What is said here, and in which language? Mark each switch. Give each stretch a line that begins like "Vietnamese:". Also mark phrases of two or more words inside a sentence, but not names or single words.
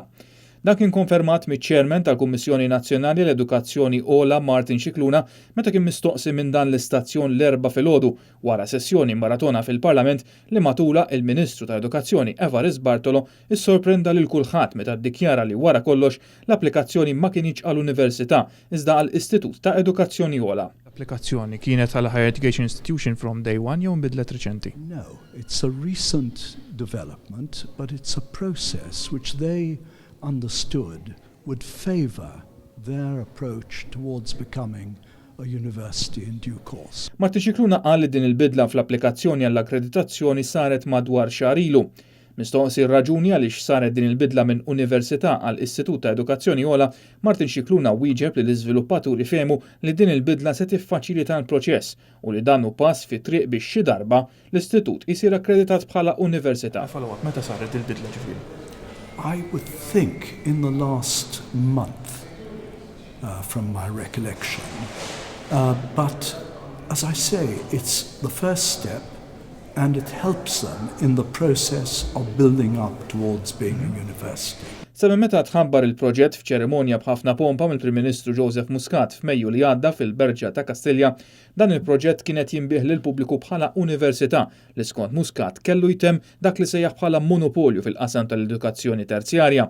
Maltese: Dan kien konfermat miċ-Chairman tal-Kummissjoni Nazzjonali l-Edukazzjoni Ogħla Martin Scicluna meta kien mistoqsi minn dan l-istazzjon l-erba' filgħodu wara sessjoni maratona fil-Parlament li matula il-Ministru ta' Edukazzjoni Evarist Bartolo issorprenda lil kulħadd meta ddikjara li wara kollox l-applikazzjoni ma kienx għall-Università iżda għall-Istitut ta' Edukazzjoni Ogħla. L-applikazzjoni kienet għal
English: higher education institution from day one
Maltese: jew nbidlet reċenti?
English: No, it's a recent development, but it's a process which they understood would favour their approach towards becoming a university in due course.
Maltese: Martin Scicluna qal li din il-bidla fl-applikazzjoni għall-akkreditazzjoni saret madwar xahar ilu. Mistoqsi r-raġuni għaliex saret din il-bidla minn Università għal Istitut ta' Edukazzjoni Ogħla, Martin Scicluna wieġeb li l-iżviluppaturi fehmu li din il-bidla se tiffaċilita l-proċess u li dan hu pass fi triq biex xi darba l-istitut isir akkreditat bħala università. Meta saret il-bidla ġifieri?
English: I would think in the last month, from my recollection. But as I say, it's the first step and it helps them in the process of building up towards being a university.
Maltese: Sa meta tħabbar il-proġett f'ċerimonja b'ħafna pompa mill-Prim Ministru Joseph Muscat f'Mejju li għadda fil-Berġa ta' Kastilja, dan il-proġett kienet jinbih lil pubbliku bħala università li skont Muscat kellu jtem dak li sejjaħ bħala monopolju fil-qasam tal-edukazzjoni terzjarja.